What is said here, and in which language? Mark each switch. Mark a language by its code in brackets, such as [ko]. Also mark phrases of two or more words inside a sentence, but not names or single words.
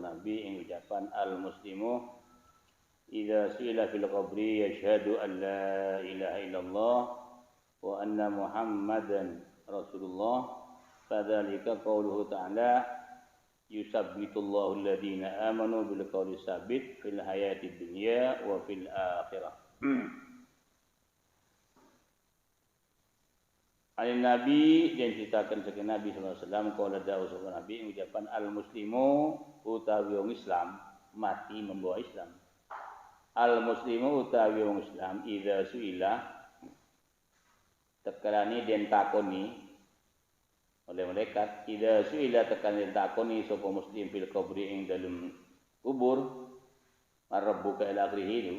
[jv] Nabi ing ucapan [ar] المسلم إذا سئل في القبر يشهد أن لا إله إلا الله وأن محمدا رسول الله فذلك قوله تعالى يثبت الله الذين آمنوا بالقول الثابت في الحياة الدنيا وفي الآخرة. [jv] Alin Nabi [id] dan ceritakan [jv] saking Nabi [ar] صلى الله عليه وسلم [jv] qala dawuh sapa Nabi ucapan [ar] المسلم [jv] utawi wong Islam [id] mati membawa Islam. [ar] المسلم [jv] utawi wong Islam [ar] إذا سئل [jv] tekalani den takoni [id] oleh malaikat [ar] إذا سئل [jv] tekalani den takoni sapa muslim [ar] في القبر [jv] ing dalem kubur [ar] ما ربك إلى آخره.